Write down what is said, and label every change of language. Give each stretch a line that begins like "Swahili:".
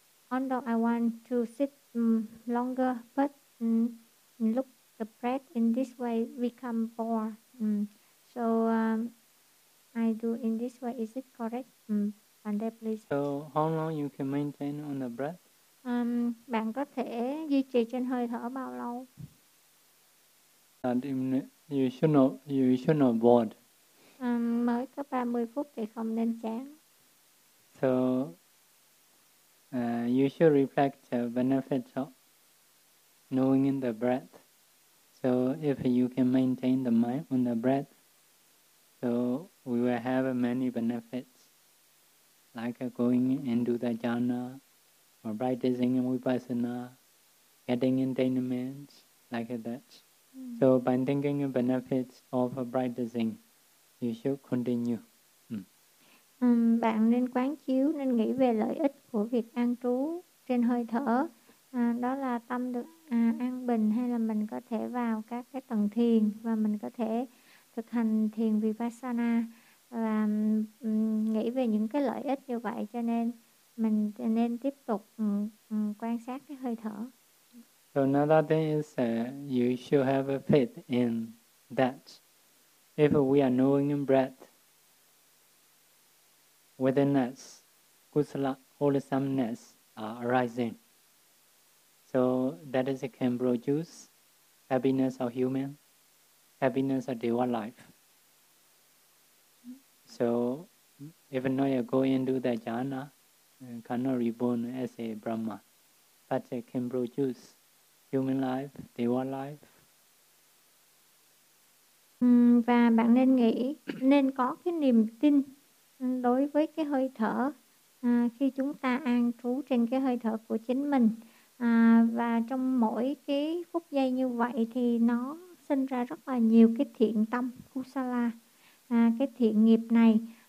English: Although I want to sit longer, but look the breath in this way become bored. So I do in this way, is it correct? Pandey, please. So how long you can maintain on the breath?
Vietnamese: Bạn có thể duy trì trên hơi thở bao lâu?
English: And you should not bored.
Vietnamese: Mới có 30 phút thì không nên chán.
English: So you should reflect the benefits of knowing in the breath. So if you can maintain the mind on the breath, so we will have many benefits, like going into the jhana, or practicing vipassana, getting attainments, like that. So by thinking of benefits of practicing, you should continue.
Vietnamese: Bạn nên quán chiếu, nên nghĩ về lợi ích của việc an trú trên hơi thở. Đó là tâm được an bình, hay là mình có thể vào các cái tầng thiền, và mình có thể thực hành thiền vipassana và nghĩ về những cái lợi ích như vậy, cho nên mình nên tiếp tục quan sát cái hơi thở.
English: So another thing is you should have a faith in that. If we are knowing in breath within us, kusala, wholesomeness are arising. So that is it can produce happiness of human, happiness of daily life. So if not you go into the jhana, cannot reborn as a Brahma, but it can produce human life, daily life.
Vietnamese: Và bạn nên nghĩ, nên có cái niềm tin đối với cái hơi thở, khi chúng ta an trú trên cái hơi thở của chính mình, và trong mỗi cái phút giây như vậy thì nó sinh ra rất là nhiều cái thiện tâm, kusala, cái thiện nghiệp này.